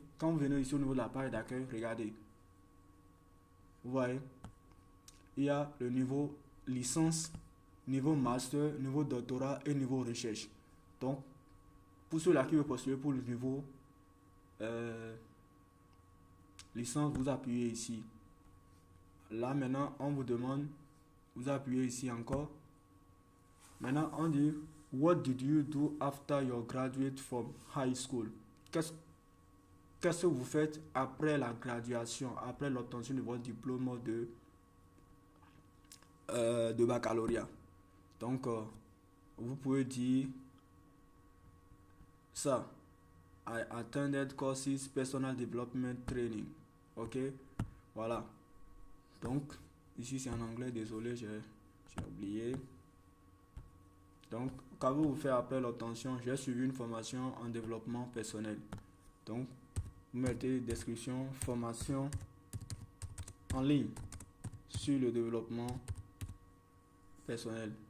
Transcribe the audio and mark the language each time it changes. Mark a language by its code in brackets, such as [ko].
[fr] Quand vous venez ici au niveau de la page d'accueil, regardez. Vous voyez, il y a le niveau licence, niveau master, niveau doctorat et niveau recherche. Donc, pour ceux-là qui veulent postuler pour le niveau licence, vous appuyez ici. Là, maintenant, on vous demande, vous appuyez ici encore. Maintenant, on dit, [en] what did you do after your graduate from high school? [fr] Qu'est-ce que vous faites après la graduation, après l'obtention de votre diplôme de baccalauréat? Donc, vous pouvez dire ça. [en] I attended courses personal development training. [fr] Ok, voilà. Donc, ici c'est en anglais, désolé, j'ai oublié. Donc, quand vous faites appel à l'obtention, j'ai suivi une formation en développement personnel. Donc, vous mettez description, formation en ligne sur le développement personnel.